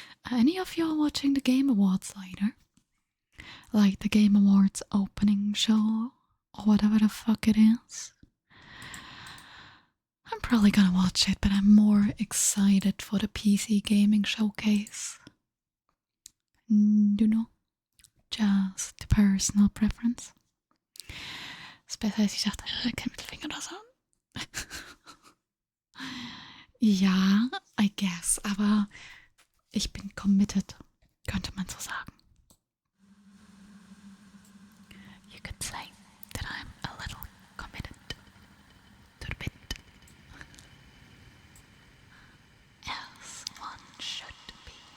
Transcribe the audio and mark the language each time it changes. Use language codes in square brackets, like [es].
[en] Any of you are watching the Game Awards later? Like the Game Awards opening show or whatever the fuck it is? I'm probably gonna watch it, but I'm more excited for the PC gaming showcase. You know, just personal preference. [de] Ist besser als ich dachte, kein Mittelfinger oder so. Ja, [en] I guess, [de] aber ich bin committed, könnte man so sagen. [en] You could say that I'm a little committed to the bit. As one should be.